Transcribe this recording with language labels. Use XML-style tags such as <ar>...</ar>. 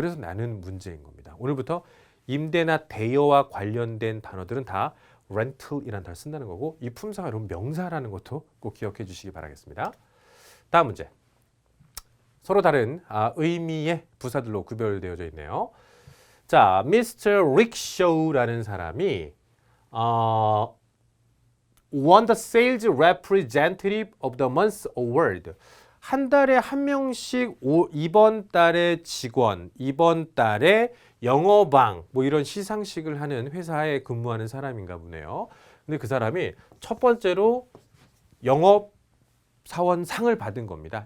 <ko>그래서 나는 문제인 겁니다. 오늘부터 임대나 대여와 관련된 단어들은 다 rental이라는 단어를 쓴다는 거고 이 품사가 여러분 명사라는 것도 꼭 기억해 주시기 바라겠습니다. 다음 문제. 서로 다른 의미의 부사들로 구별되어져 있네요. 자, Mr. Rickshaw라는 사람이</ko> <en>won the Sales Representative of the Month Award.</en> <ko>한 달에 한 명씩 이번 달의 직원, 이번 달에 영어방 뭐 이런 시상식을 하는 회사에 근무하는 사람인가 보네요. 근데 그 사람이 첫 번째로 영업사원상을 받은 겁니다.</ko>